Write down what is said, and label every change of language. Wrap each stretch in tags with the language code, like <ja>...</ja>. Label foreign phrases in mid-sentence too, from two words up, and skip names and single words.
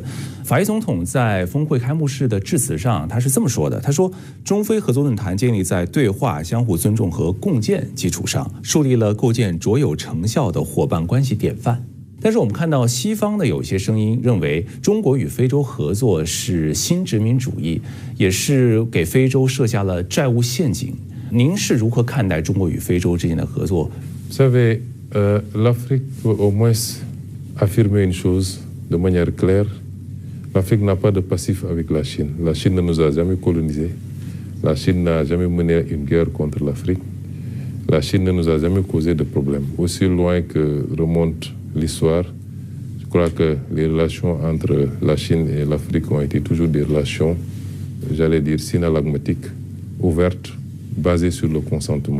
<zh>法耶总统在峰会开幕式的致辞上，他是这么说的：他说，中非合作论坛建立在对话、相互尊重和共建基础上，树立了构建卓有成效的伙伴关系典范。但是我们看到西方的有些声音认为，中国与非洲合作是新殖民主义，也是给非洲设下了债务陷阱。您是如何看待中国与非洲之间的合作？</zh> <fr>Vous savez, l'Afrique peut au moins affirmer une chose de manière claire. L'Afrique n'a pas de passif avec la Chine. La Chine ne nous a jamais colonisés. La Chine n'a jamais mené une guerre contre l'Afrique. La Chine ne nous a jamais causé de problèmes. Aussi loin que remonte l'histoire, je crois que les relations entre la Chine et l'Afrique ont été toujours des relations, j'allais dire, synalagmatiques, ouvertes, basées sur le consentement.</fr>